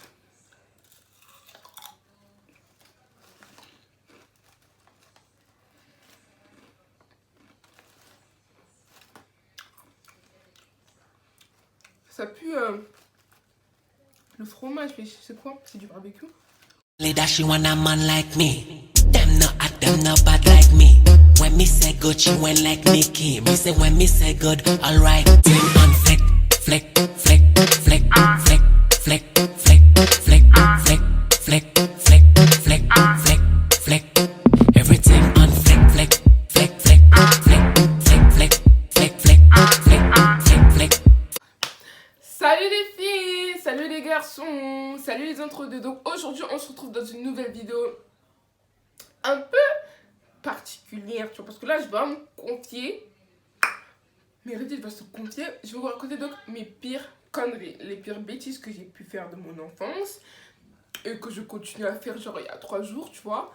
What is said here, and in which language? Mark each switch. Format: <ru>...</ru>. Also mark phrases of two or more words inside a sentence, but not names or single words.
<fr>ça pue le fromage, mais c'est quoi? C'est du barbecue.</fr> <en>That she want a man like me. Them no at them no bad like me. When me say good, she went like Nicki. Me say when me say good, alright. Team on flick, flick, flick, flick, flick, flick, flick, flick, flick, flick, flick, flick, flick, flick. Everything on flick, flick, flick, flick, flick, flick, flick, flick, flick, flick, flick, flick.</en> <fr>Salut les filles, salut les garçons, salut les entre-deux. Donc aujourd'hui on se retrouve dans une nouvelle vidéo un peu particulière, tu vois, parce que là je vais me confier, Meredith va se confier, je vais vous raconter donc mes pires conneries, les pires bêtises que j'ai pu faire de mon enfance et que je continue à faire genre il y a 3 jours, tu vois.</fr>